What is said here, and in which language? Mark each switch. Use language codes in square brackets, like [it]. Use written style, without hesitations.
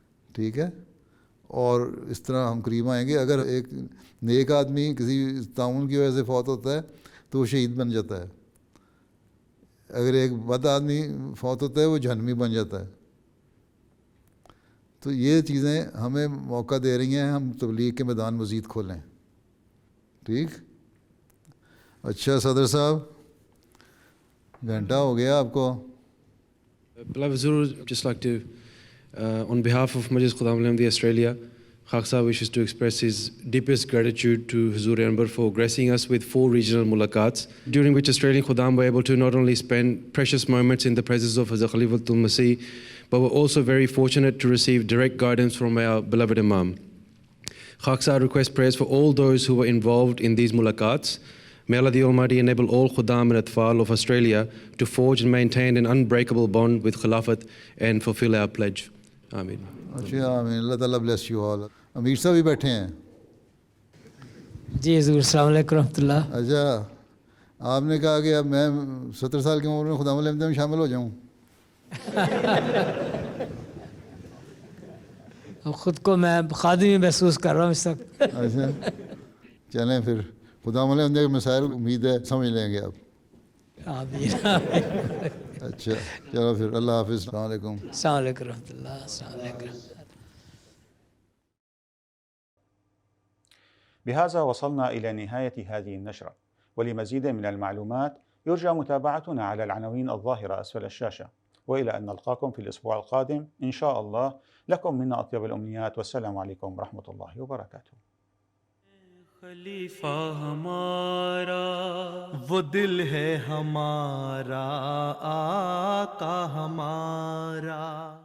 [ur] ٹھیک ہے؟ اور اس طرح ہم قریب آئیں گے۔ اگر ایک نیک آدمی کسی تعاون کی وجہ سے فوت ہوتا ہے تو وہ شہید بن جاتا ہے، اگر ایک بد آدمی فوت ہوتا ہے وہ جہنمی بن جاتا ہے۔ تو یہ چیزیں ہمیں موقع دے رہی ہیں ہم تبلیغ کے میدان مزید کھولیں. ٹھیک. اچھا صدر صاحب گھنٹہ ہو گیا آپ کو. [en] Beloved Zur, just like to, on behalf of Mujlis Khudam Al-Ahmadi Australia, Khaksa wishes to express his deepest gratitude to Huzur Anbar for gracing us with 4 regional mulaqats, during which Australian Khudam were able to not only spend precious moments in the presence of Hazrat Khalifatul Masih, but were also very fortunate to receive direct guidance from our beloved Imam. Khaksa requests prayers for all those who were involved in these mulaqats. May Allah the Almighty enable all Khudam and Atfal of Australia to forge and maintain an unbreakable bond with Khilafat and fulfill our pledge. Ameen. [ur] اچھا آمین. [en] اللہ تعالیٰ bless you all. [ur] امیر صاحب بھی بیٹھے ہیں. جی حضور السلام علیکم رحمۃ اللہ. اچھا آپ نے کہا کہ اب میں 70 سال کی عمر میں خدام الحمدیہ میں شامل ہو جاؤں. خود کو میں خادمی محسوس کر رہا ہوں اس وقت. اچھا چلیں پھر خدام الحمدیہ کے مسائل امید ہے سمجھ لیں گے آپ. آمین. اچھا چلو پھر اللہ حافظ. السلام علیکم. السلام علیکم رحمۃ اللہ. السلام علیکم. [ar] بهذا وصلنا إلى نهاية هذه النشرة، ولمزيد من المعلومات يرجى متابعتنا على العناوين الظاهرة أسفل الشاشة، وإلى أن نلقاكم في الأسبوع القادم إن شاء الله. لكم منا أطيب الأمنيات والسلام عليكم ورحمة الله وبركاته. [ur] خلیفہ ہمارا وہ دل ہے ہمارا، آقا ہمارا.